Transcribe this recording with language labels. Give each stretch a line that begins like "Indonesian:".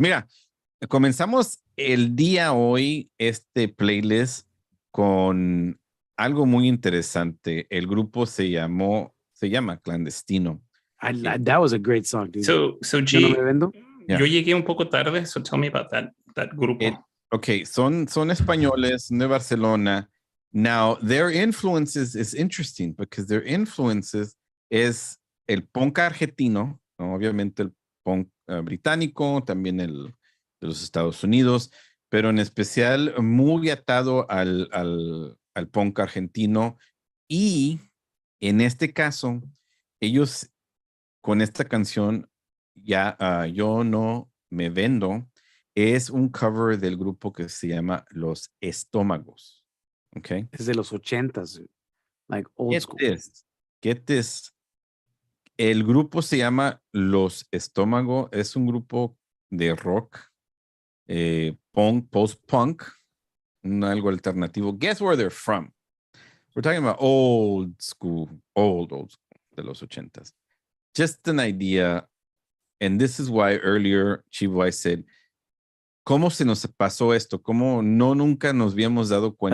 Spanish: Mira, comenzamos el día hoy este playlist con algo muy interesante. El grupo se llama Clandestino.
English: That was a great song, dude. So G,
Spanish: ¿Yo no me vendo? Yo llegué un poco tarde,
English: so tell me about that grupo.
Spanish: Okay, son españoles de Barcelona.
English: Now, their influences is interesting because their influences
Spanish: es el punk argentino, ¿no? Obviamente el punk británico, también el de los Estados Unidos, pero en especial muy atado al punk argentino. Y en este caso, ellos con esta canción, Yo no me vendo, es un cover del grupo que se llama Los Estómagos.
English: Okay.
Spanish: Es de los 80s,
English: like old school. Get this.
Spanish: El grupo se llama Los Estómagos. Es un grupo de rock, punk, post-punk, algo alternativo.
English: Guess where they're from? We're talking about old school,
Spanish: de los 80s.
English: Just an idea, and this is why earlier Chivo I said,
Spanish: ¿cómo se nos pasó esto? ¿Cómo nunca nos habíamos dado cuenta?